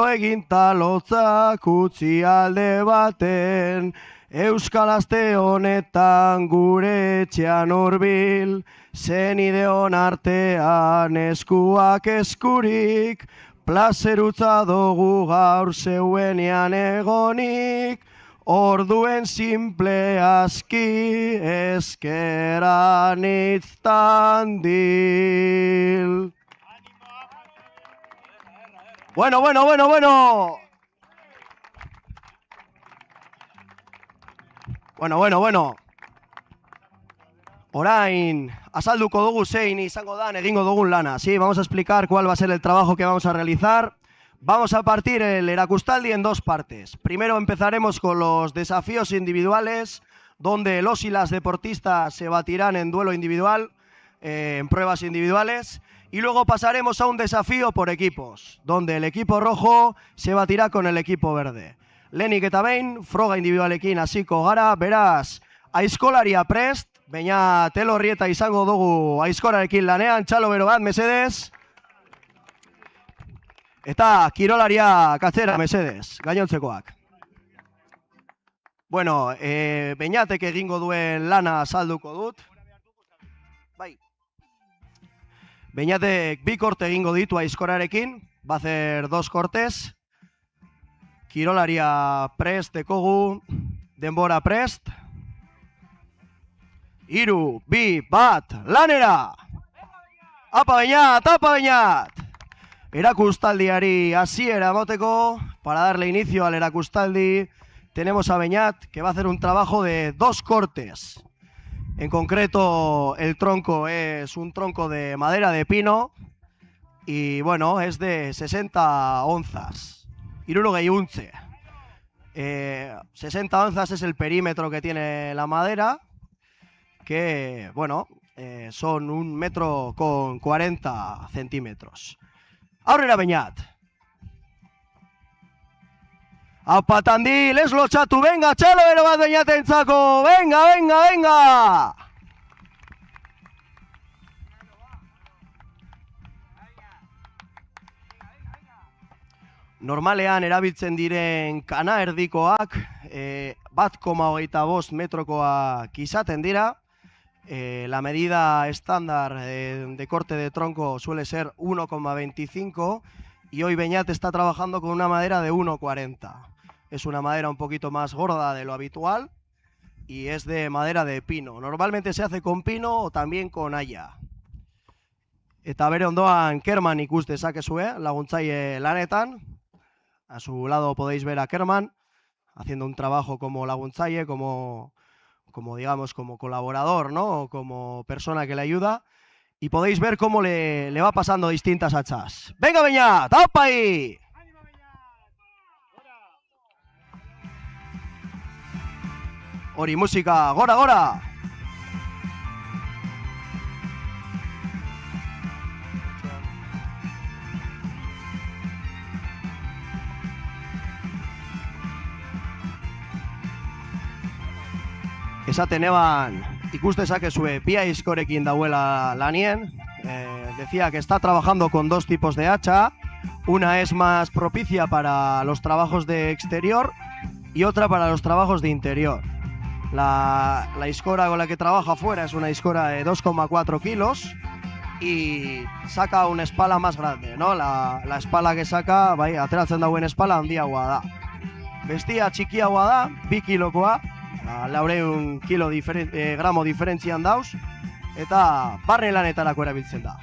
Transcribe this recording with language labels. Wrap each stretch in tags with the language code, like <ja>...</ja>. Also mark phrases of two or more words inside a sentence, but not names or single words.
<eu>egin talotzak utzi alde baten, Euskal aste honetan gure etxean hurbil, zenideon artean eskuak eskurik, plazerutza dugu gaur zeuenean egonik, orduen simple aski eskeran itztandil. Bueno. Bueno. Orain, azalduko dugu zein izango dan egingo dugun lana.</eu> <es>Sí, vamos a explicar cuál va a ser el trabajo que vamos a realizar. Vamos a partir el erakustaldi en dos partes. Primero empezaremos con los desafíos individuales, donde los y las deportistas se batirán en duelo individual, en pruebas individuales. Y luego pasaremos a un desafío por equipos, donde el equipo rojo se batirá con el equipo verde.</es> <eu>Lehenik eta behin, froga individualekin hasiko gara, beraz, aizkolaria prest, baina telorrieta izango dugu aizkolarekin lanean, txalo bero bat, mesedez. Eta kirolaria katzera, mesedez, gainontzekoak. Bueno, Beñatek egingo duen lana azalduko dut. Bai. Beñatek bi korte egingo ditu aizkorarekin,</eu> <es>va a hacer 2 cortes.</es> <eu>Kirolaria prest dekogu, denbora prest. 3, 2, 1, lanera! Apa Beñat! Erakustaldiari hasiera emoteko,</eu> <es>para darle inicio al erakustaldi, tenemos a Beñat, que va a hacer un trabajo de 2 cortes. En concreto, el tronco es un tronco de madera de pino y, bueno, es de 60 onzas. 60 onzas es el perímetro que tiene la madera, que, bueno, son 1,40 m.</es> <eu>Aurrera Beñat. Apa Tandil, ez lotxatu, venga, txalo bero bat Beñatentzako, venga! Normalean erabiltzen diren kana erdikoak, 1,25 metrokoak izaten dira.</eu> <es>La medida estándar de corte de tronco suele ser 1,25 y hoy Beñat está trabajando con una madera de 1,40. Es una madera un poquito más gorda de lo habitual y es de madera de pino. Normalmente se hace con pino o también con haya.</es> <eu>Eta bere ondoan Kerman ikus dezakezue, laguntzaile lanetan.</eu> <es>A su lado podéis ver a Kerman haciendo un trabajo como laguntzaile, como digamos, como colaborador, ¿no? O como persona que le ayuda. Y podéis ver cómo le va pasando distintas hachas. ¡Venga, Beñat! ¡Apa ahí!</es> <eu>Hori musika, gora! Esaten eban, ikus dezakezue bi aizkorekin dauela lanien.</eu> <es>Decía que está trabajando con 2 tipos de hacha. Una es más propicia para los trabajos de exterior y otra para los trabajos de interior. La aizkora con la que trabaja afuera es una aizkora de 2,4 kilos y saca una espala más grande, ¿no? La espala que saca,</es> <eu>bai, ateratzen dauen espala handiagoa da. Bestia txikiagoa da, 2 kilokoa. 400 gramo diferentzian dauz, eta barne lanetarako erabiltzen da.</eu>